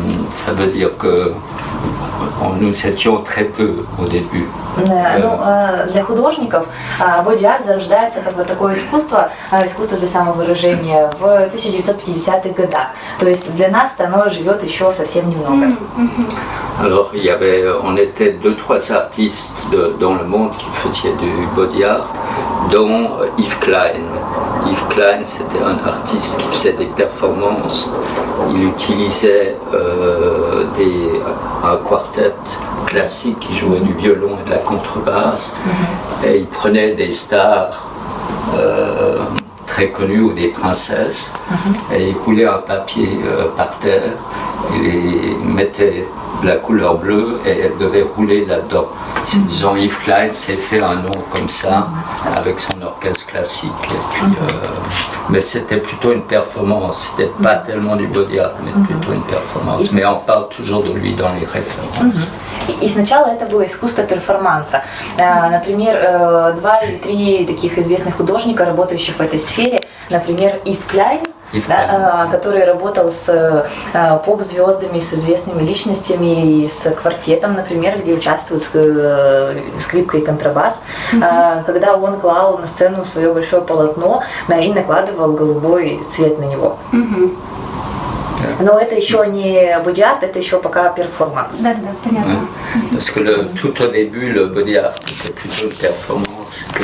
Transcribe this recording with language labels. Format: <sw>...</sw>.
<fr>Ça veut dire que nous étions très peu au début.</fr> <ru>Для художников боди-арт зарождается как вот такое искусство для самовыражения в 1950-х годах. То есть для нас оно живет еще совсем немного.</ru> <fr>Alors on était 2-3 artistes dans le monde qui faisaient du body art, dont Yves Klein. Yves Klein, c'était un artiste qui faisait des performances. Il utilisait un quartet classique qui jouait du violon et de la contrebasse, et il prenait des stars très connues ou des princesses, et il coulait un papier par terre, il les mettait de la couleur bleue et elle devait rouler là-dedans. Disons, Yves Klein s'est fait un nom comme ça avec son orchestre classique. Et puis, mais c'était plutôt une performance, c'était pas tellement du body art, mais plutôt une performance. Mais on parle toujours de lui dans les références.</fr> <ru>И сначала это было искусство перформанса. Например, 2 или 3 таких известных художника, работающих в этой сфере, например, Ив Кляйн, который работал с поп-звездами, с известными личностями, с квартетом, например, где участвуют скрипка и контрабас, когда он клал на сцену свое большое полотно и накладывал голубой цвет на него. Но это еще не боди-арт, это еще пока перформанс. Да, понятно.</ru> <fr>Parce que tout au début, le body art était plutôt une performance</fr>